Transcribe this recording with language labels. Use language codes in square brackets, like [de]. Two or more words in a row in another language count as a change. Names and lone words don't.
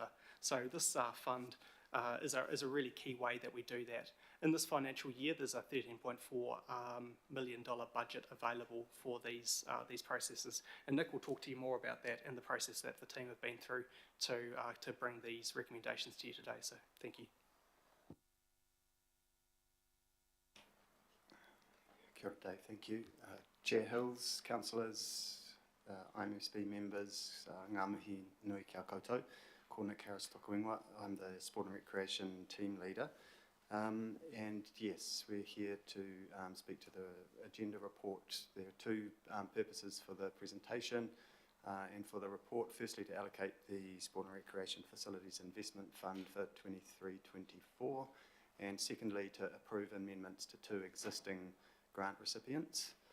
[en] So this fund is a really key way that we do that. In this financial year, there's a $13.4 million budget available for these processes, and Nick will talk to you more about that and the process that the team have been through to bring these recommendations to you today. So thank you. [mi] Kia ora, [en] thank you. Chair Hills, councillors, IMSB members, [mi] ngā mihi nui kia koutou. Ko Nick Harris toku ingoa. [en] I'm the Sport and Recreation team leader. And yes, we're here to speak to the agenda report. There are two purposes for the presentation and for the report. Firstly, to allocate the Sport and Recreation Facilities Investment Fund for 23-24, and secondly, to approve amendments to two existing grant recipients.